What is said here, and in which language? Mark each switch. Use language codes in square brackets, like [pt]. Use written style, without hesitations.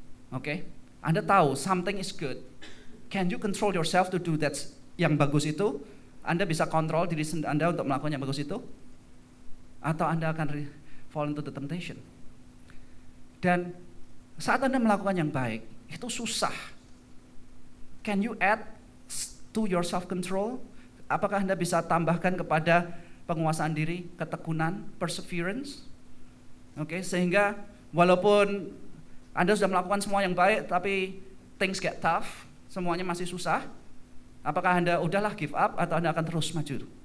[id] Oke? Anda tahu [en] something is good. Can you control yourself to do that [id] yang bagus itu? Anda bisa kontrol diri Anda untuk melakukan yang bagus itu? Atau Anda akan [en] fall into the temptation? [id] Dan saat Anda melakukan yang baik, itu susah. [en] Can you add to your self-control? [id] Apakah Anda bisa tambahkan kepada penguasaan diri, ketekunan, perseverance? Oke, sehingga walaupun Anda sudah melakukan semua yang baik, tapi [en] things get tough, [id] semuanya masih susah. Apakah Anda udahlah [en] give up [id] atau Anda akan terus maju?